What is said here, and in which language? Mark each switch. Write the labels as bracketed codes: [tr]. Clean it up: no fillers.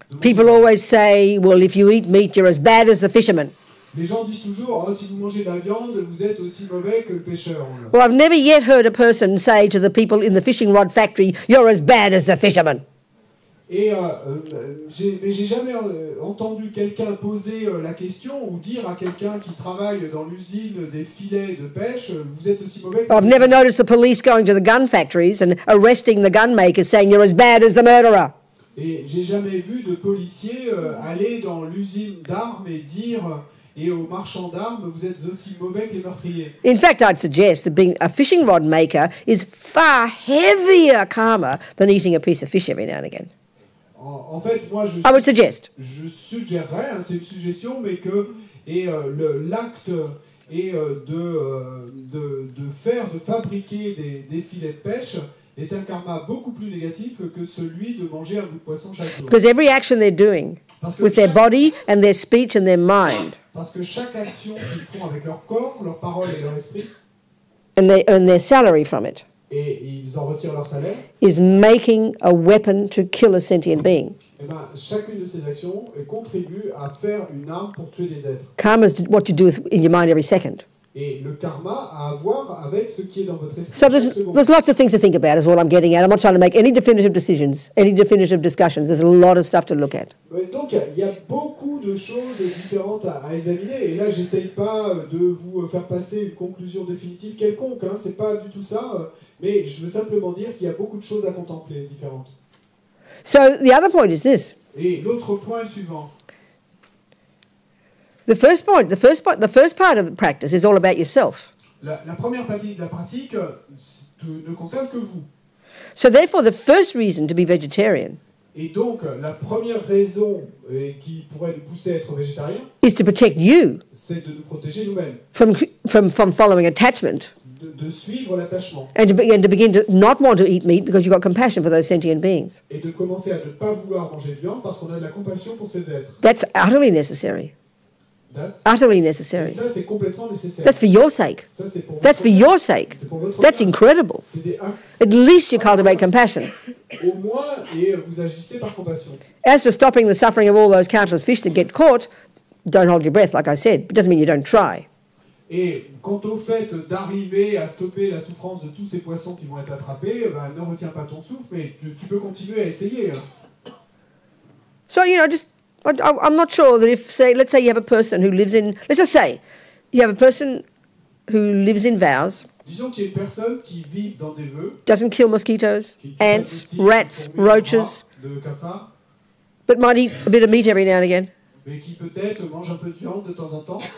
[en] People always say, well, if you eat meat, you're as bad as the fisherman. [fr] Les gens disent toujours, oh, si vous mangez de la viande, vous êtes aussi mauvais que le pêcheur. [en] Well, I've never yet heard a person say to the people in the fishing rod factory, you're as bad as the fisherman. [fr] Et mais j'ai jamais entendu quelqu'un poser la question ou dire à quelqu'un qui travaille dans l'usine des filets de pêche, vous êtes aussi mauvais que [en] I've never noticed the police going to the gun factories and arresting the gun makers saying you're as bad as the murderer. [fr] Et j'ai jamais vu de policiers aller dans l'usine d'armes et dire et aux marchands d'armes, vous êtes aussi mauvais que les meurtriers. [en] In fact, I'd suggest that being a fishing rod maker is far heavier karma than eating a piece of fish every now and again. [fr] En fait, moi, [en] I would suggest. [fr] Je suggérerais, hein, c'est une suggestion, mais que l'acte et de fabriquer des filets de pêche est un karma beaucoup plus négatif que celui de manger un bout de poisson chaque jour. [en] Because every action they're doing with their body and their speech and their mind, [fr] parce que chaque action qu'ils font avec leur corps, leur parole et leur esprit, [en] and they earn their salary from it, [fr] et ils en retirent leur salaire, [en] is making a weapon to kill a sentient being. [fr] Eh ben, chacune de ces actions contribue à faire une arme pour tuer des êtres. [en] Karma is what you do in your mind every second. [fr] Et le karma a à voir avec ce qui est dans votre esprit. [en] So there's lots of things to think about is what I'm getting at. I'm not trying to make any definitive decisions, any definitive discussions. There's a lot of stuff to look at. [fr] Donc il y a beaucoup de choses différentes à examiner. Et là, j'essaye pas de vous faire passer une conclusion définitive quelconque. Hein, c'est pas du tout ça. Mais je veux simplement dire qu'il y a beaucoup de choses à contempler différentes. [en] So the other point is this. [fr] Et l'autre point est le suivant. [en] The first part of the practice is all about yourself. [fr] La première partie de la pratique ne concerne que vous. [en] So therefore, the first reason to be vegetarian [fr] Et donc, la première raison qui pourrait nous pousser à être végétarien, [en] is to protect you [fr] c'est de nous protéger nous-mêmes, [en] from following attachment, [fr] de suivre l'attachement, [en] and to begin to not want to eat meat because you've got compassion for those sentient beings. [fr] et de commencer à ne pas vouloir manger de viande parce qu'on a de la compassion pour ces êtres. [en] That's utterly necessary. Utterly necessary. [fr] Et ça, c'est complètement nécessaire. [en] That's for your sake. [fr] Ça, c'est pour [en] That's for your sake. [fr] C'est pour votre [en] That's [fr] bien. [en] incredible. [fr] C'est [en] At least you cultivate compassion. [fr] au moins, et vous agissez par compassion. [en] As for stopping the suffering of all those countless fish that get caught, don't hold your breath, like I said. It doesn't mean you don't try. [fr] Et quant au fait d'arriver à stopper la souffrance de tous ces poissons qui vont être attrapés, ben, ne retiens pas ton souffle, mais tu peux continuer à essayer. Hein. [en] So, I'm not sure that if, let's say you have a person who lives in, let's just say, you have a person who lives in vows, [fr] Disons qu'il y a une personne qui vit dans des vœux, [en] doesn't kill mosquitoes, [fr] qui tue pas de [en] ants, [fr] moustiques, [en] rats, [fr] de fourmis, [en] roaches, [fr] de cafards, [en] but might eat a bit of meat every now and again. [fr] mais qui peut-être mange un peu de viande de temps en temps.